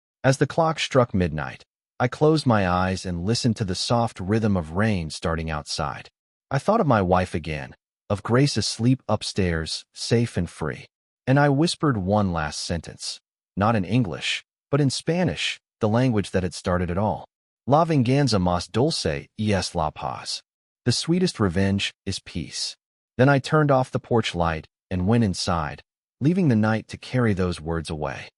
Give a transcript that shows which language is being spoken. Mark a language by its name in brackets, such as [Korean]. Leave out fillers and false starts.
[English] As the clock struck midnight, I closed my eyes and listened to the soft rhythm of rain starting outside. I thought of my wife again, of Grace asleep upstairs, safe and free. And I whispered one last sentence, not in English, but in Spanish, the language that had started it all. [Spanish] La venganza más dulce es la paz. [English] The sweetest revenge is peace. Then I turned off the porch light and went inside, leaving the night to carry those words away.